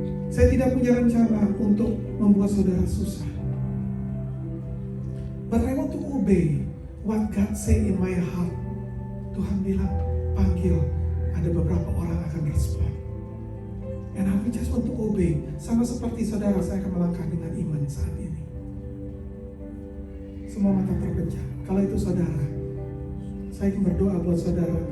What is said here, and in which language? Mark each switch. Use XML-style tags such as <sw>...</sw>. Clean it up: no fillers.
<id>Saya tidak punya rencana untuk membuat saudara susah.</id> <en>But I want to obey what God say in my heart.</en> <id>Tuhan bilang, panggil, ada beberapa orang akan respon.</id> <en>And I just want to obey.</en> <id>Sama seperti saudara, saya akan melangkah dengan iman saat ini. Semua mata terpejam. Kalau itu saudara, saya ingin berdoa buat saudara.</id>